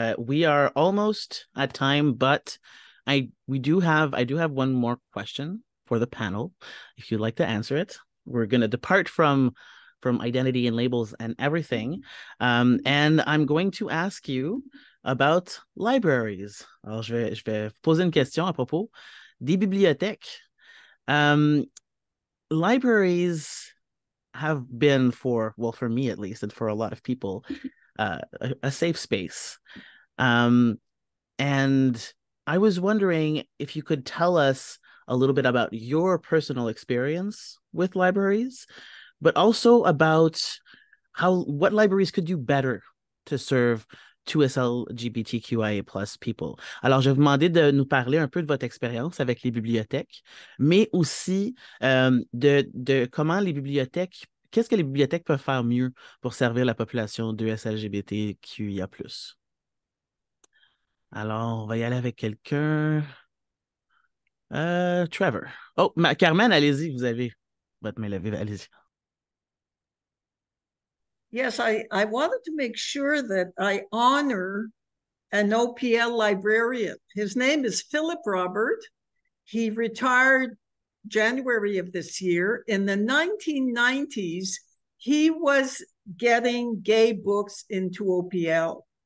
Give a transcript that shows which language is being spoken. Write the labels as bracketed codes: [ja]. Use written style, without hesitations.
[en] We are almost at time, but I do have one more question for the panel. If you'd like to answer it, we're going to depart from identity and labels and everything. And I'm going to ask you about libraries. [fr] Alors, je vais poser une question à propos des bibliothèques. [en] Libraries have been for me at least, and for a lot of people, a safe space. And I was wondering if you could tell us a little bit about your personal experience with libraries, but also about what libraries could do better to serve tous LGBTQIA+ people. [fr] Alors, je vais vous demander de nous parler un peu de votre expérience avec les bibliothèques, mais aussi de comment les bibliothèques, qu'est-ce que les bibliothèques peuvent faire mieux pour servir la population de LGBTQIA+. Alors, on va y aller avec quelqu'un. Trevor. Oh, Carmen, allez-y, vous avez votre main levée, allez-y. [en] Yes, I wanted to make sure that I honor an OPL librarian. His name is Philip Robert. He retired January of this year. In the 1990s, he was getting gay books into OPL.